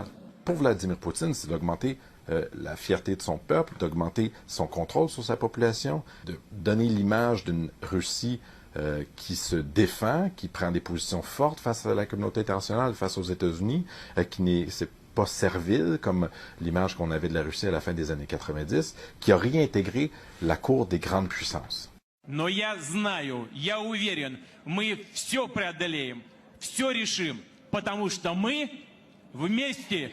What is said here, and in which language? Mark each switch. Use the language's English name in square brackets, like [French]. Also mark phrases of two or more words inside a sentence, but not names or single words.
[French] Pour Vladimir Poutine, c'est d'augmenter la fierté de son peuple, d'augmenter son contrôle sur sa population, de donner l'image d'une Russie qui se défend, qui prend des positions fortes face à la communauté internationale, face aux États-Unis, qui n'est pas servile, comme l'image qu'on avait de la Russie à la fin des années 90, qui a réintégré la cour des grandes puissances. [Russian] Но я знаю, я уверен, мы все преодолеем, все решим, потому что мы вместе.